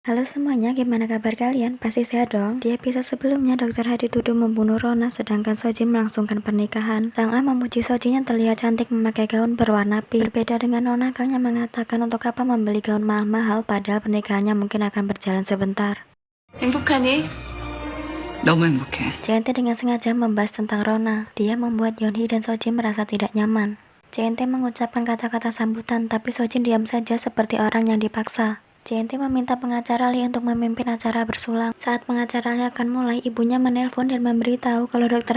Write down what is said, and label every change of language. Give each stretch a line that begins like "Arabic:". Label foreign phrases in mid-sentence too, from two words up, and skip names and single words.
Indonesian: Halo semuanya, gimana kabar kalian? Pasti sehat dong? Di episode sebelumnya, Dr. Ha dituduh membunuh Rona, sedangkan Sojin melangsungkan pernikahan. Sang A memuji Sojin yang terlihat cantik memakai gaun berwarna pink. Berbeda dengan Nona Kang yang mengatakan untuk apa membeli gaun mahal-mahal, padahal pernikahannya mungkin akan berjalan sebentar.
Korean: 행복하니? 너무 행복해.
Indonesian: JNT dengan sengaja membahas tentang Rona. Dia membuat Yeonhee dan Sojin merasa tidak nyaman. JNT mengucapkan kata-kata sambutan, tapi Sojin diam saja seperti orang yang dipaksa. JNT meminta pengacara Lee untuk memimpin acara bersulang. Saat pengacara Lee akan mulai, ibunya menelpon dan memberitahu kalau Dr.